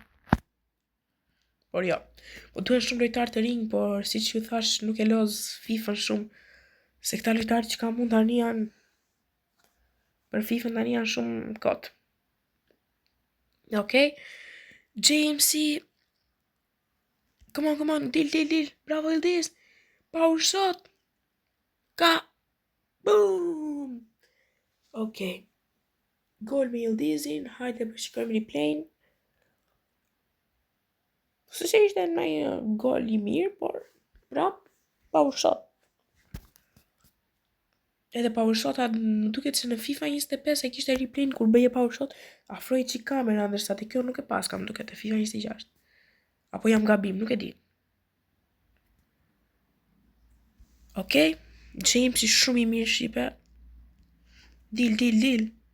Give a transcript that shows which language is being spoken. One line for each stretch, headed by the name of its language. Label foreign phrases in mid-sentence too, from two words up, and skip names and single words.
Albanian: Por jo. Po duhen shumë lojtarë të rinj, por siç ju thash, nuk e loz FIFA-n shumë, se këta lojtarë që ka mund tani janë për FIFA tani janë shumë kot. Okej? Jamesi,
English: come on, dil, bravo Yildiz, power shot, boom!
Albanian: Okej. Gol me Yildizin, hajde për shikojmë replayn. Se ishte në gol i mirë, por prap,
English: power shot. Edhe power shot,
Albanian: më duket se në FIFA 25 e kishte replayn kur bëje
English: power shot,
Albanian: afroi çik kamera, ndërsa te kjo nuk e pas kam duket te FIFA 26. Apo jam gabim, nuk e di. Okej, James i shumë i mirë shipe. Dil.